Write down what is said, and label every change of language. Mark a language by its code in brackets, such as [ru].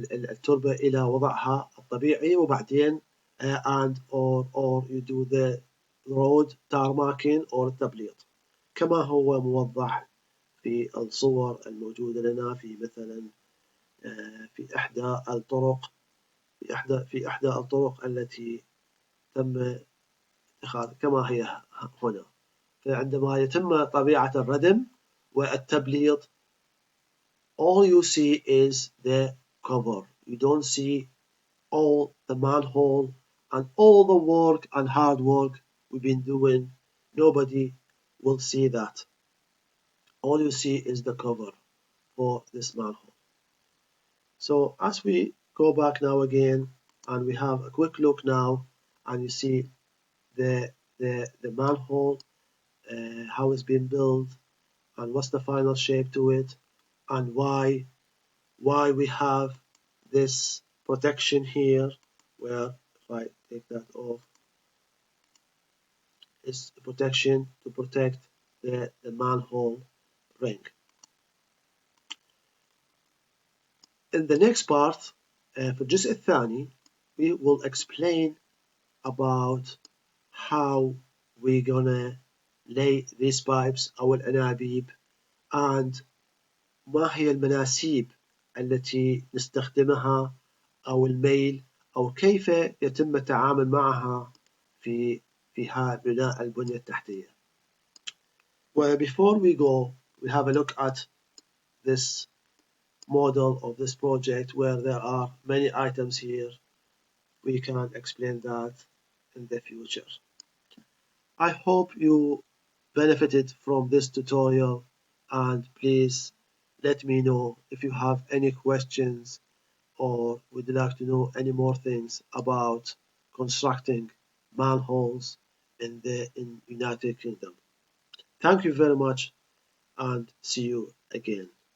[ar] التربة إلى وضعها الطبيعي, وبعدين [en] or you do the road tarmacking or [ar] التبليط كما هو موضح في الصور الموجودة لنا في مثلا في إحدى الطرق التي تم اتخاذ كما هي هنا. فعندما يتم طبيعة الردم والتبليط, [en] all you see is the cover. You don't see all the manhole and all the work and hard work we've been doing. Nobody will see that. All you see is the cover for this manhole. So as we go back now again, and we have a quick look now, and you see the manhole, how it's been built, and what's the final shape to it, and why we have this protection here, where if I take that off, it's protection to protect the manhole ring. In the next part [ar] في الجزء الثاني [en] we will explain about how we're gonna lay these pipes [ar] أو الأنابيب and ما هي المناسيب التي نستخدمها أو الميل أو كيف يتم التعامل معها في بناء البنية التحتية. [en] Well, before we go, we have a look at this model of this project where there are many items here. We can explain that in the future. I hope you benefited from this tutorial, and please let me know if you have any questions or would like to know any more things about constructing manholes in the United Kingdom. Thank you very much and see you again.